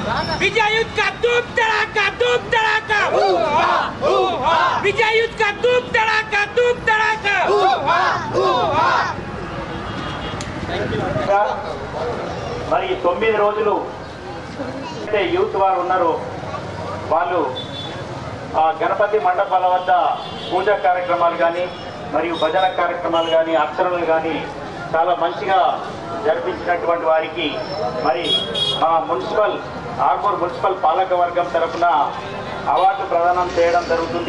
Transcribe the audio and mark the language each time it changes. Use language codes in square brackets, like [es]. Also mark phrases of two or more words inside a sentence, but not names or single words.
[hi] विजयुद्ध का धूम धड़ाका विजयुद्ध का धूम धड़ाका [te] మరి 9 రోజులు యూత్ వారు ఉన్నారు వాళ్ళు గణపతి మండపాల వద్ద పూజా కార్యక్రమాలు కానీ మరియు భజన కార్యక్రమాలు కానీ అర్చనలు కానీ చాలా మంచిగా జరిపించినటువంటి వారికి మరి మా ఆర్మూర్ మున్సిపల్ పాలక వర్గం తరఫున అవార్డు ప్రదానం చేయడం జరుగుతుంది.